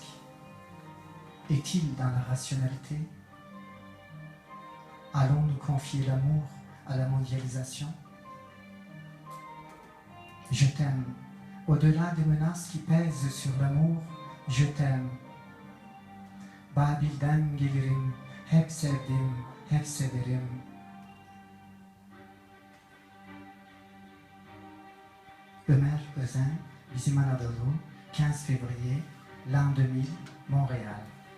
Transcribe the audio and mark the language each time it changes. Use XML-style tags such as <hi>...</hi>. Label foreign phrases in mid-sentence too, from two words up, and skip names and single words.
<fr>Est-il dans la rationalité? Allons-nous confier l'amour à la mondialisation? Je t'aime. Au-delà des menaces qui pèsent sur l'amour, je t'aime.</fr> <tr>Babil'den gelirim, hep sevdim, hep severim.</tr> <fr>Ömer Özen, Bizim Anadolu, 15 février, l'an 2000, Montréal.</fr>